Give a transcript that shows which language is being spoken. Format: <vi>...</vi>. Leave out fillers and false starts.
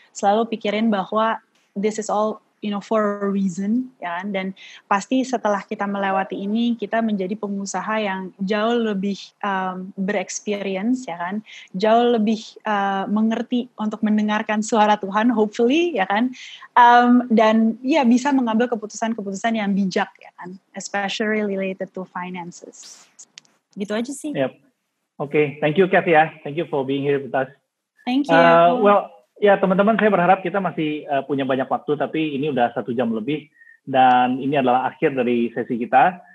<id>Selalu pikirin bahwa</id> <en>this is all for a reason,</en> <id>ya kan? Dan pasti setelah kita melewati ini, kita menjadi pengusaha yang jauh lebih berexperience, ya kan? Jauh lebih mengerti untuk mendengarkan suara Tuhan,</id> <en>hopefully,</en> <id>ya kan? Dan ya bisa mengambil keputusan-keputusan yang bijak, ya kan?</id> <en>Especially related to finances.</en> <id>Gitu aja sih.</id> <en>Yep. Okay, thank you, Kath,</en> <id>ya.</id> <en>Thank you for being here with us. Thank you.</en> <id>Ya teman-teman, saya berharap kita masih punya banyak waktu, tapi ini udah 1 jam lebih, dan ini adalah akhir dari sesi kita.</id>